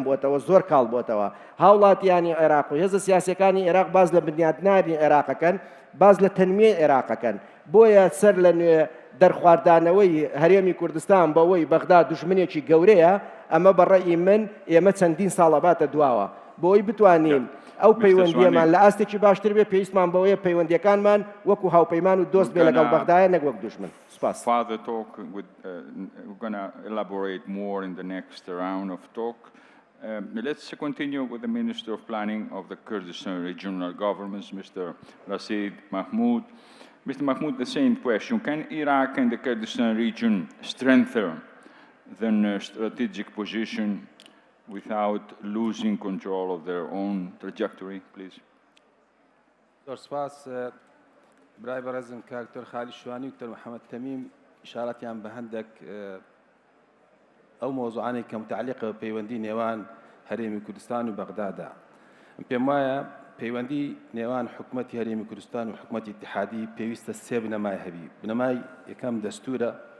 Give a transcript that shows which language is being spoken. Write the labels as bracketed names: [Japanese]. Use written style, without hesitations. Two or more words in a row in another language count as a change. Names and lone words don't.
[Central Kurdish] بۆتەوە زۆر کاڵ بۆتەوە هاوڵاتیانی عێراق و هێزە سیاسەکانی عێراق باز لە بنیادنانی عێراقەکەن باز لە تەنمیە عێراقەکەن بۆیە سەر لە نوێ دەرخواردانەوەی هەرێمی کوردستان بەوەی بەغدا دوژمنێکی گەورەیە ئەمە بەڕێی من ئێمە چەندین ساڵە باتە دواوە بۆی بتوانین ئەو پەیوەندیەمان لە ئاستێکی باشتر بێ پێویستمان بەوەیە پەیوەندیەکانمان وەکو هاوپەیمان و دۆست بێ لەگەڵ بەغدایە نەک وەک دوژمن سپاس. [English] Further talk with, we're going to elaborate more in the next round of talk. Let's continue with the Minister of Planning of the Kurdistan Regional Governments, Mr. Rashid Mahmoud. Mr. Mahmoud, the same question. Can Iraq and the Kurdistan region strengthen their strategic position without losing control of their own trajectory, please? [Central Kurdish] سپاس برای بەڕێزم کاکتۆر خالی شوانی و دکتۆر محەممەد تەمیم ئیشارەتیان بە هەندێک ئەو مۆزوعانێک کە متعلقە بە پەیوەندی نێوان هەرێمی کوردستان و بەغدادا پێم وایە پەیوەندی نێوان حکوومەتی هەرێمی کوردستان و حکوومەتی اتحادی پێویستە سێ بنەمای هەبی بنەمای یەکەم دەستورە